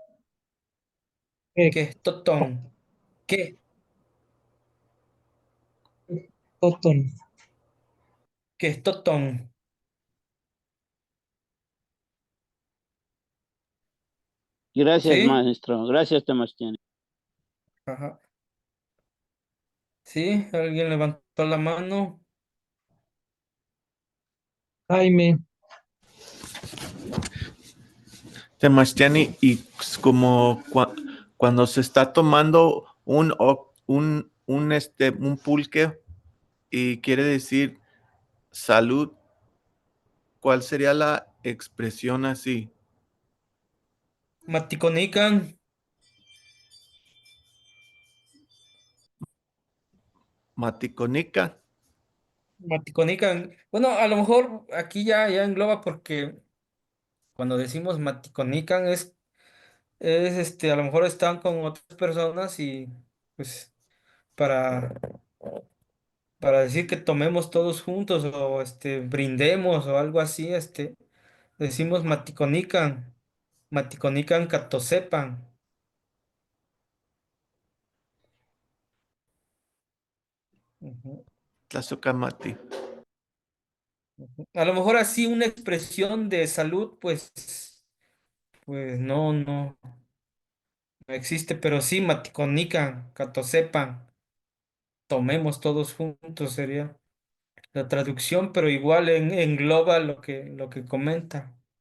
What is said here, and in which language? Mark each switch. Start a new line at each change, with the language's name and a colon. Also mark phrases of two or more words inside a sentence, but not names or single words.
Eastern Huasteca Nahuatl: Questotón.
Spanish: ¿Qué?
Eastern Huasteca Nahuatl: Ectoton, Questotón.
Spanish: Gracias, ¿Sí? maestro. Gracias, Temastiani. Ajá. Sí, alguien levantó la mano. Jaime, Temastiani, y como cuando se está tomando un pulque y quiere decir salud, ¿cuál sería la expresión así?
Eastern Huasteca Nahuatl: Maticonican. Maticonica, Maticonican.
Spanish: Bueno, a lo mejor aquí ya engloba porque cuando decimos maticonican es a lo mejor están con otras personas y pues para, para decir que tomemos todos juntos o brindemos o algo así, decimos maticonican.
Eastern Huasteca Nahuatl: Maticonican catosepan. Ujú, Tlazocamati. ujú.
Spanish: A lo mejor así una expresión de salud, pues no existe, pero sí,
Eastern Huasteca Nahuatl: Maticonican, catosepan,
Spanish: tomemos todos juntos sería la traducción, pero igual engloba lo que comenta.